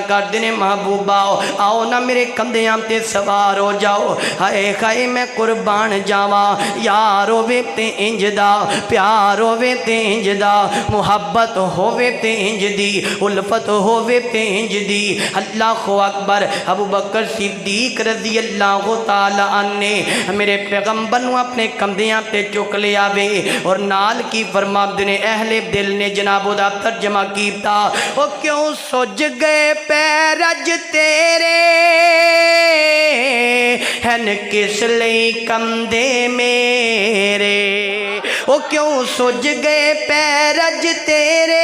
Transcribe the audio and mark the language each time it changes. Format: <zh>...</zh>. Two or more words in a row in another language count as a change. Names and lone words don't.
<pa>کردے نے محبوبا آؤ ناں میرے کندھیاں تے سوار ہو جاؤ ہائے ہائے میں قربان جاواں یار ہووے تے اینج دا پیار ہووے تے اینج دا محبت ہووے تے اینج دی الفت ہووے تے اینج دی</pa> <ar>الله أكبر</ar> <pa>ابو بکر صدیق</pa> <ar>رضي الله تعالى عنه</ar> <pa>میرے پیغمبر نوں اپنے کندھیاں تے چک لیا وے اور نال کی فرماندے نے اہل دل نے جناب دا ترجمہ کیتا او کیوں سج گئے پیرج تیرے ہن کس لئی کندھے میرے او کیوں سج گئے پیرج تیرے</pa>